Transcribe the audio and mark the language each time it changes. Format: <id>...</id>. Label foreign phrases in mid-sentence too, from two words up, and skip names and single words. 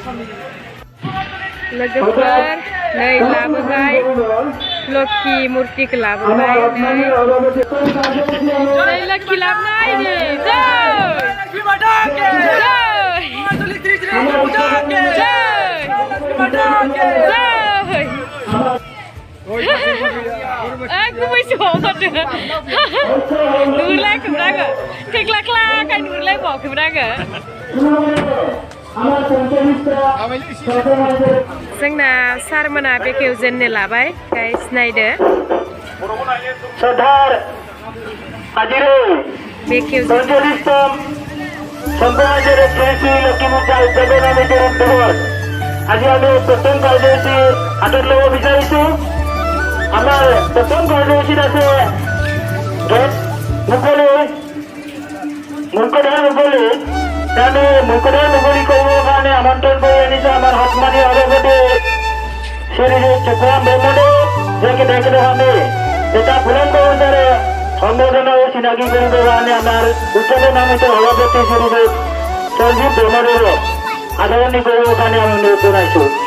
<brx>लोगोफोर नै लाबोबाय लक्षी मुर्तिखौ लाबोबाय नै लक्षी लाबोनाय नै गुबैसोआव माथो नुहुरलायाखैमोन आङो थेख्ला ख्लाखाय नुहुरलायबावाखैमोन आङो जोंना सारमोना बेखेव जेननो लाबाय गाइस नायदो बेखेव</brx> <as>আজি আমি প্রথম কার্যসূচী হাতত লব বিচাৰিছো আমাৰ প্ৰথম কাৰ্যসূচীত আছে গেট মুকলি আমি মুকলি কৰিবৰ কাৰণে আমন্ত্ৰণ কৰি আনিছো আমাৰ হাতমানি অলপতে শ্ৰী চক্ৰাম ব্ৰহ্মদেৱ যাকে তেখেতক আমি এটা ফুলন্দ অনুসাৰে সম্বোধনা ও চিনাকি কৰিবৰ কাৰণে আমাৰ উচ্চতে নামিত সভাপতি শ্ৰী সঞ্জীৱ ব্ৰহ্মদেৱক আদৰণি কৰিবৰ কাৰণে আমি অনুৰোধ জনাইছো</as>